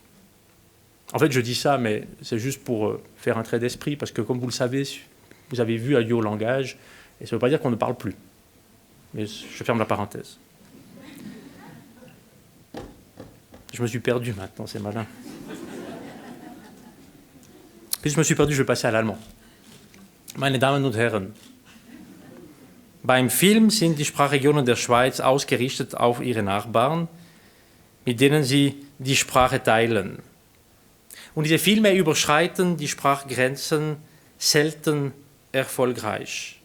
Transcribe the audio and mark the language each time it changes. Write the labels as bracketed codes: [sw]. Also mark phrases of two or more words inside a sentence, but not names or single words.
[fr] En fait, je dis ça, mais c'est juste pour faire un trait d'esprit, parce que comme vous le savez, vous avez vu adieu au langage, et ça ne veut pas dire qu'on ne parle plus. Mais je ferme la parenthèse. Je me suis perdu maintenant, c'est malin. Puis je me suis perdu, je vais passer à l'allemand. [de] Meine Damen und Herren, beim Film sind die Sprachregionen der Schweiz ausgerichtet auf ihre Nachbarn, mit denen sie die Sprache teilen. Und diese Filme überschreiten die Sprachgrenzen selten erfolgreich.